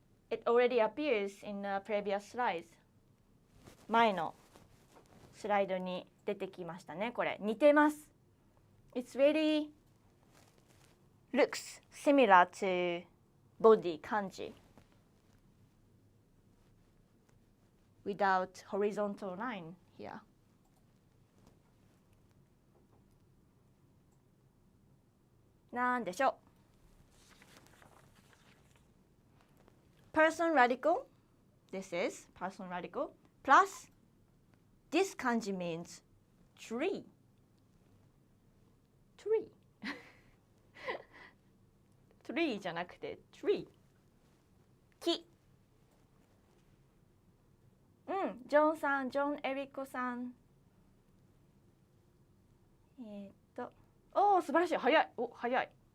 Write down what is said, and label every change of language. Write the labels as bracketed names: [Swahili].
[English] It already appears in the previous slides. [Japanese] 前のスライドに出てきましたね。これ似てます。 [English] It's really looks similar to body kanji without horizontal line here. [Japanese] なんでしょう。 [English] Person radical. This is person radical. Plus, this kanji means tree. Tree [Japanese] じゃなくて [English] tree. [Japanese] 木。ジョンエリコさん。素晴らしい。早い。早い。